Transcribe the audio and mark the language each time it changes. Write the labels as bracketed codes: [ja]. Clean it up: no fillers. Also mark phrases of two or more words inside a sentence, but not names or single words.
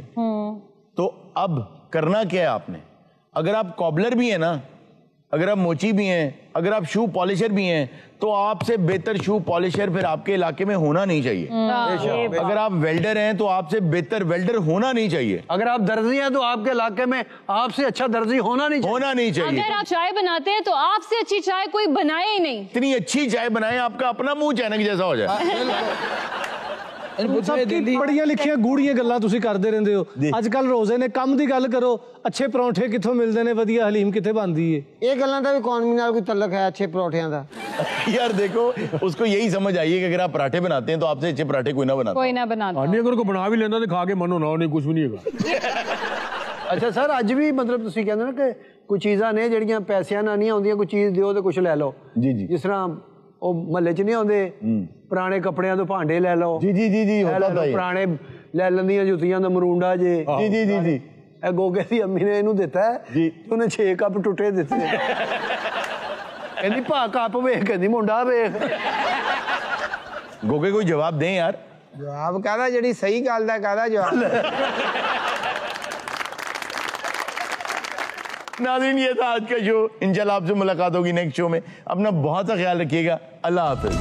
[ur] تو اب کرنا کیا ہے آپ نے, اگر آپ کوبلر بھی ہیں نا, اگر آپ موچی بھی ہیں, اگر آپ [en] شو پالشر [ur] بھی ہیں, تو آپ سے بہتر [en] شو پالشر [ur] پھر آپ کے علاقے میں ہونا نہیں چاہیے. اگر آپ ویلڈر ہیں تو آپ سے بہتر ویلڈر ہونا نہیں چاہیے. اگر آپ درزی ہیں تو آپ کے علاقے میں آپ سے اچھا درزی ہونا نہیں چاہیے. اگر آپ چائے بناتے ہیں تو آپ سے اچھی چائے کوئی بنائے ہی نہیں. اتنی اچھی چائے بنائیں آپ کا اپنا منہ چینک جیسا ہو جائے. [pa] پڑھیاں لکھیاں گوڑیاں گلاں تسی کردے رہندے ہو. اج کل روزے نے کم دی گل کرو, اچھے پرونٹھے کتھوں ملدے نے, ودیا حلیم کتھے بندی ہے. یہ گلاں دا اکانومی نال کوئی تعلق ہے اچھے پروٹھیاں دا؟ [ur] یار دیکھو, اس کو یہی سمجھ آئیے کہ اگر آپ پراٹھے بناتے ہیں تو آپ سے اچھے پراٹھے کوئی نہ بناتا. کوئی نہ بناتا. اگر کو بنا بھی لینا تو کھا کے منو نہ, نہیں کچھ بھی نہیں ہوگا. [pa] ਅੱਛਾ ਸਰ ਅੱਜ ਵੀ ਮਤਲਬ ਤੁਸੀਂ ਕਹਿੰਦੇ ਨਾ ਕਿ ਕੋਈ ਚੀਜ਼ਾਂ ਨੇ ਜਿਹੜੀਆਂ ਪੈਸਿਆਂ ਨਾਲ ਨਹੀਂ ਆਉਂਦੀਆਂ, ਕੋਈ ਚੀਜ਼ ਦਿਓ ਤੇ ਕੁਝ ਲੈ ਲਓ। ਜੀ ਜੀ। ਜਿਸ ਤਰ੍ਹਾਂ ਉਹ ਮਹੱਲੇ 'ਚ ਨਹੀਂ ਆਉਂਦੇ ਪੁਰਾਣੇ ਕੱਪੜਿਆਂ ਤੋਂ ਭਾਂਡੇ ਲੈ ਲਓ। ਜੀ ਜੀ ਜੀ ਜੀ ਪੁਰਾਣੇ ਲੈ ਲੈਂਦੀਆਂ ਜੁੱਤੀਆਂ ਦਾ ਮਰੂੰਡਾ ਜੇ। ਜੀ ਜੀ ਜੀ ਜੀ। ਇਹ ਗੋਗੇ ਦੀ ਅੰਮੀ ਨੇ ਇਹਨੂੰ ਦਿੱਤਾ ਜੀ, ਉਹਨੇ 6 ਕੱਪ ਟੁੱਟੇ ਦਿੱਤੇ। ਕਹਿੰਦੀ ਭਾ ਕੱਪ ਵੇਖ, ਕਹਿੰਦੀ ਮੁੰਡਾ ਵੇਖ। [ur] گوگے کوئی جواب دیں یار. [pa] جواب کہدا جڑی صحیح گل دا کہدا جواب. [ur] ناظرین یہ تھا آج کا شو. ان شاء اللہ آپ سے ملاقات ہوگی [en] next show [ur] میں۔ اپنا بہت سا خیال رکھیے گا.